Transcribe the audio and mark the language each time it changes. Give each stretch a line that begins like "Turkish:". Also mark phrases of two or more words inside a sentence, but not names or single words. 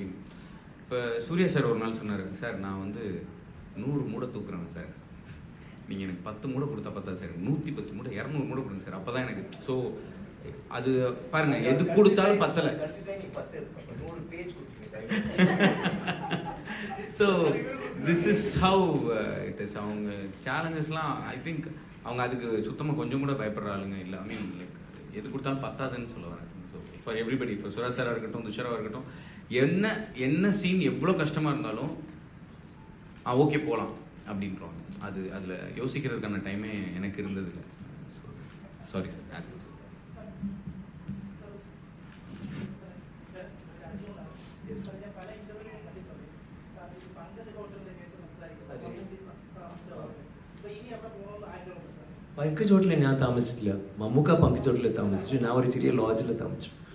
Tamil: இப்போ சூர்யா சார் ஒரு நாள் சொன்னார், சார் நான் வந்து 100 மூடை தூக்குறாங்க சார், நீங்கள் எனக்கு 10 மூடை கொடுத்தா பார்த்தா சார், 110 மூடை 200 மூடை கொடுங்க சார், அப்போ தான் எனக்கு. ஸோ அது பாருங்க, எது கொடுத்தாலும் பத்தலை.
English: So this is how it is.
Tamil: அவங்க சேலஞ்சஸ்லாம்
English: I think
Tamil: அவங்க அதுக்கு சுத்தமாக கொஞ்சம் கூட பயப்படுற ஆளுங்க இல்லை.
English: I mean like
Tamil: எது கொடுத்தாலும் பத்தாதுன்னு சொல்ல வரேன்.
English: so for everybody,
Tamil: இப்போ சுரா சாராக இருக்கட்டும், துஷாராக இருக்கட்டும், என்ன சீன் எவ்வளோ கஷ்டமாக இருந்தாலும் ஓகே போகலாம் அப்படின்றோம். அதில் யோசிக்கிறதுக்கான டைமே எனக்கு இருந்ததில்லை.
English: sorry sir.
Malayalam: പങ്കജ് ഹോട്ടലിൽ ഞാൻ താമസിച്ചിട്ടില്ല. മമ്മൂക്ക പങ്കജ് ഹോട്ടലിൽ താമസിച്ചു. ഞാൻ ഒരു ചെറിയ ലോഡ്ജിൽ താമസിച്ചു.